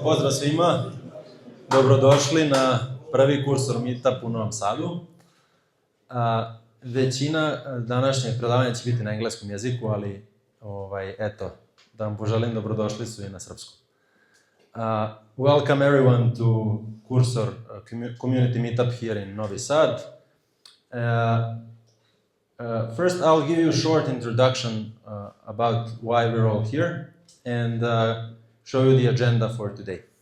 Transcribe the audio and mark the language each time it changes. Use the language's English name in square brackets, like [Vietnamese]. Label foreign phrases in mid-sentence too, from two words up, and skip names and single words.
[Serbian] pozdrav svima. Dobrodošli na prvi kursor Meetup u Novom Sadu. Većina današnjeg predavanja će biti na engleskom jeziku, ali eto, da vam poželim dobrodošli su i na srpskom. [English] Welcome everyone to Cursor Community Meetup here in Novi Sad. First, I'll give you a short introduction about why we're all here and show you the agenda for today.